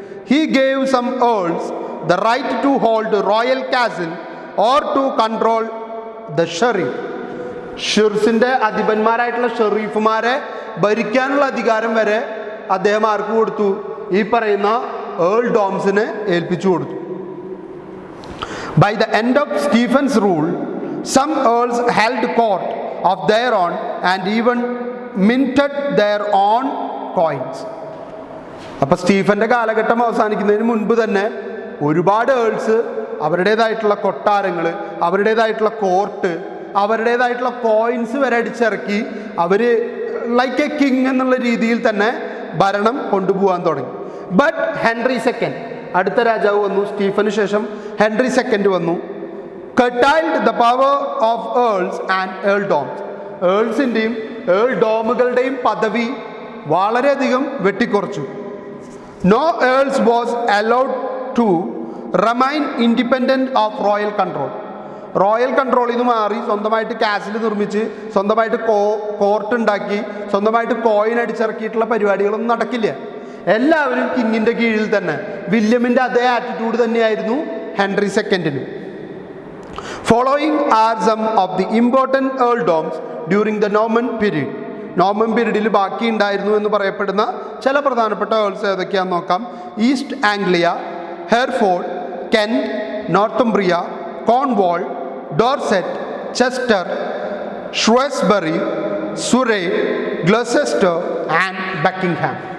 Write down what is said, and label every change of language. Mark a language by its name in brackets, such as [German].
[English] He gave some earls the right to hold royal castle or to control the sheriff. [Malayalam] ഷിർസിൻ്റെ അധിപന്മാരായിട്ടുള്ള ഷെറീഫുമാരെ ഭരിക്കാനുള്ള അധികാരം വരെ അദ്ദേഹം ആർക്ക് കൊടുത്തു? ഈ പറയുന്ന ഏൾ ഡോംസിനെ ഏൽപ്പിച്ചു കൊടുത്തു. [English] By the end of Stephen's rule some earls held court of their own and even minted their own coins. [Malayalam] അപ്പോൾ സ്റ്റീഫൻ്റെ കാലഘട്ടം അവസാനിക്കുന്നതിന് മുൻപ് തന്നെ ഒരുപാട് ഏൾസ് അവരുടേതായിട്ടുള്ള കൊട്ടാരങ്ങൾ, അവരുടേതായിട്ടുള്ള കോർട്ട്, അവരുടേതായിട്ടുള്ള കോയിൻസ് വരെ അടിച്ചിറക്കി അവർ [English] like a king [Malayalam] എന്നുള്ള രീതിയിൽ തന്നെ ഭരണം കൊണ്ടുപോകാൻ തുടങ്ങി. ബട്ട് ഹെൻറി സെക്കൻഡ്, അടുത്ത രാജാവ് വന്നു. സ്റ്റീഫന് ശേഷം ഹെൻറി സെക്കൻഡ് വന്നു. [English] curtailed the power of earls and earldoms. [Malayalam] ഏൾസിൻ്റെയും Earl ഡോമുകളുടെയും പദവി വളരെയധികം വെട്ടിക്കുറച്ചു. [English] No earls was allowed to remain independent of royal control. [Malayalam] Royal കൺട്രോളിൽ നിന്ന് മാറി സ്വന്തമായിട്ട് കാസിൽ നിർമ്മിച്ച് സ്വന്തമായിട്ട് കോർട്ട് ഉണ്ടാക്കി സ്വന്തമായിട്ട് കോയിൻ അടിച്ചിറക്കിയിട്ടുള്ള പരിപാടികളൊന്നും നടക്കില്ല. എല്ലാവരും കിങ്ങിൻ്റെ കീഴിൽ തന്നെ. വില്യമിൻ്റെ അതേ ആറ്റിറ്റ്യൂഡ് തന്നെയായിരുന്നു Henry സെക്കൻഡിനും. [English] Following are some of the important earldoms during the Norman period. [Malayalam] Norman പീരീഡിൽ ബാക്കി ഉണ്ടായിരുന്നു എന്ന് പറയപ്പെടുന്ന ചില പ്രധാനപ്പെട്ട ഏൾസ് ഏതൊക്കെയാണെന്ന് നോക്കാം. East Anglia, ഹെർഫോർഡ്, Kent, നോർത്തുംബ്രിയ, Cornwall, Dorset, Chester, ഷ്രൂസ്ബറി, സുറേ, ഗ്ലൊസെസ്റ്റർ and Buckingham.